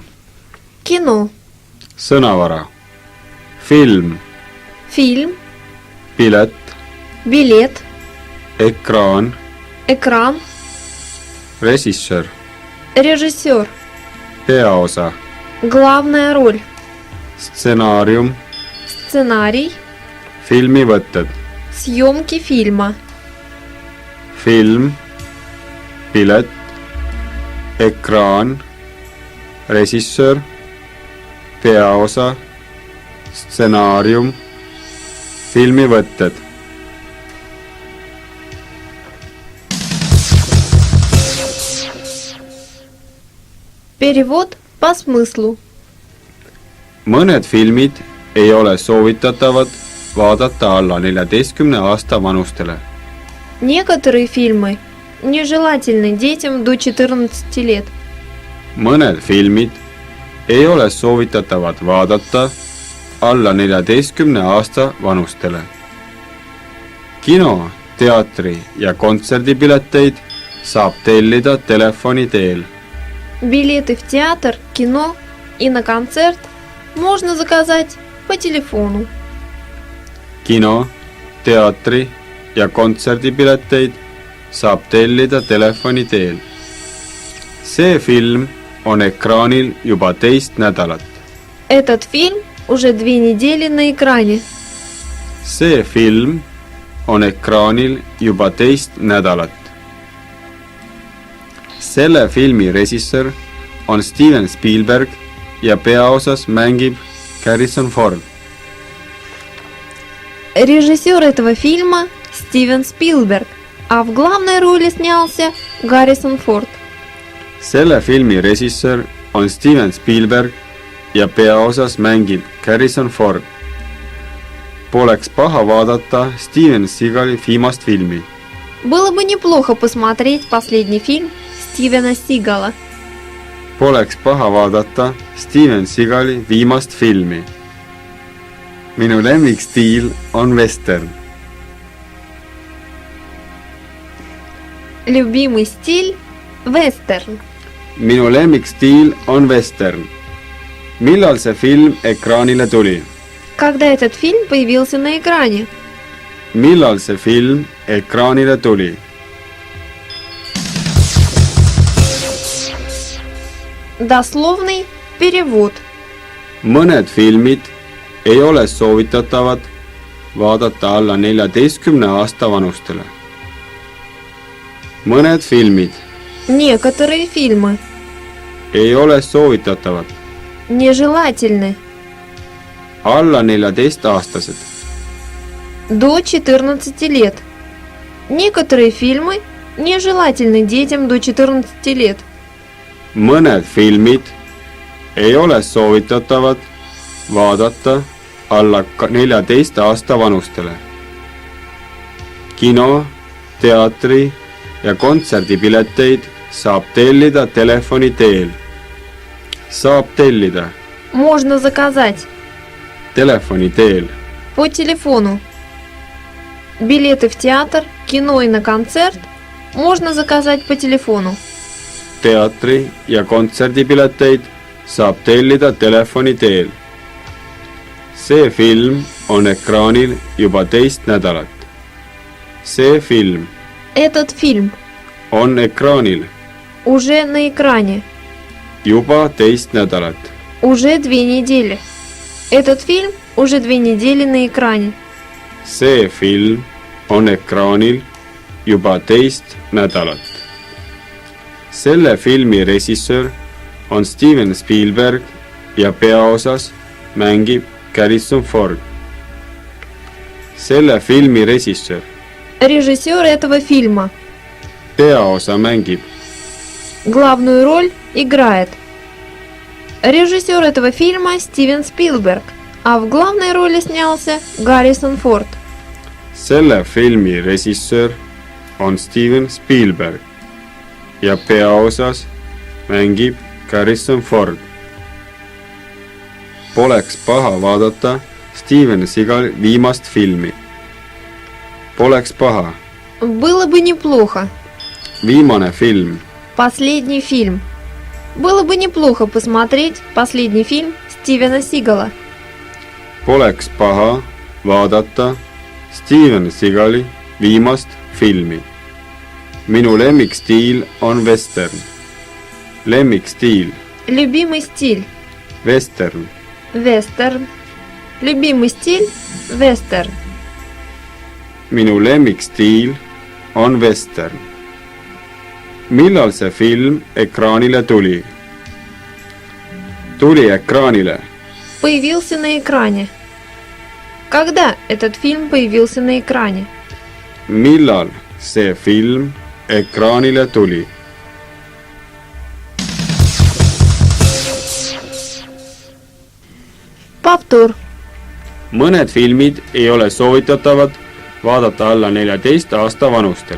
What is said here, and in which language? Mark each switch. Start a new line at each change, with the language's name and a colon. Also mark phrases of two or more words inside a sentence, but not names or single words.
Russian: Кино.
Estonian: sõnavara, film,
Russian: Фильм.
Estonian: pilet,
Russian: Билет.
Estonian: ekraan,
Russian: Экран.
Estonian: režissöör,
Russian: Режиссер.
Estonian: peaosa,
Russian: Главная роль.
Estonian: stsenaarium,
Russian: Сценарий.
Estonian: filmivõtted,
Russian: Съемки фильма.
Estonian: film, pilet, ekraan, režissöör, peaosa, stsenaarium, filmivõtted.
Russian: Перевод по смыслу.
Estonian: mõned filmid ei ole soovitatavad vaadata alla 14 aasta vanustele.
Russian: Некоторые фильмы нежелательны детям до 14 лет.
Estonian: mõned filmid ei ole soovitatavad vaadata alla 14 aasta vanustele. kino, teatri ja kontserdipileteid saab tellida telefoni teel.
Russian: Билеты в театр, кино и на концерт можно заказать по телефону.
Estonian: kino, teatri ja kontserdipileteid saab tellida telefoni teel. see film on ekraanil juba teist nädalat.
Russian: Этот фильм уже 2 недели на экране.
Estonian: see film on ekraanil juba teist nädalat. selle filmi režissöör on Steven Spielberg ja peaosas mängib Harrison Ford.
Russian: Режиссер этого фильма Стивен Спилберг, а в главной роли снялся Гаррисон Форд.
Estonian: selle filmi režissöör on Steven Spielberg ja peaosas mängib Harrison Ford. Poleks paha vaadata Steven Seagali viimast filmi.
Russian: Было бы неплохо посмотреть последний фильм Стивена Сигала.
Estonian: Poleks paha vaadata Steven Seagali viimast filmi. minu lemmikstiil on western.
Russian: Любимый стиль – вестерн.
Estonian: minu lemmikstiil on western. millal see film ekraanile tuli?
Russian: Когда этот фильм появился на экране?
Estonian: millal see film ekraanile tuli?
Russian: Дословный перевод.
Estonian: mõned filmid ei ole soovitatavad vaadata alla 14 aasta vanustele. mõned filmid
Russian: Некоторые фильмы
Estonian: ei ole soovitatavad
Russian: нежелательны
Estonian: alla 14-aastased.
Russian: до 14 лет. Некоторые фильмы нежелательны детям до 14 лет.
Estonian: mõned filmid ei ole soovitatavad vaadata alla 14 aasta vanustele. kino, teatri ja kontserdipileteid saab tellida telefoni teel. saab tellida
Russian: Можно заказать
Estonian: telefoni teel.
Russian: по телефону. Билеты в театр, кино и на концерт можно заказать по телефону.
Estonian: teatri ja kontserdipileteid saab tellida telefoni teel. see film on ekraanil juba teist nädalat. see film
Russian: Этот фильм
Estonian: on ekraanil
Russian: уже на экране.
Estonian: juba teist nädalat.
Russian: Уже 2 недели. Этот фильм уже 2 недели на экране.
Estonian: see film on ekraanil juba teist nädalat. selle filmi režissöör on Steven Spielberg ja peaosas mängib Harrison Ford. selle filmi režissöör.
Russian: Режиссер этого фильма.
Estonian: peaosa mängib.
Russian: Главную роль играет. Режиссер этого фильма Стивен Спилберг, а в главной роли снялся Гаррисон Форд.
Estonian: selle filmi režissöör on Steven Spielberg ja peaosas mängib Harrison Ford. Poleks paha vaadata Steven Seagali viimast filmi. Poleks paha.
Russian: Было бы неплохо.
Estonian: Viimane film.
Russian: Последний фильм. Было бы неплохо посмотреть последний фильм Стивена Сигала.
Estonian: Poleks paha vaadata Steven Seagali viimast filmi. Minu lemmikstiil on western. Lemmikstiil.
Russian: Любимый стиль.
Estonian: Western.
Russian: Вестерн. Любимый стиль. Вестерн.
Estonian: Minu lemmikstiil on western. Millal see film ekraanile tuli? Tuli ekraanile.
Russian: Появился на экране. Когда этот фильм появился на экране?
Estonian: Millal see film ekraanile tuli?
Russian: Повтор.
Estonian: Mõned filmid ei ole soovitatavad vaadata alla 14 aasta vanustele.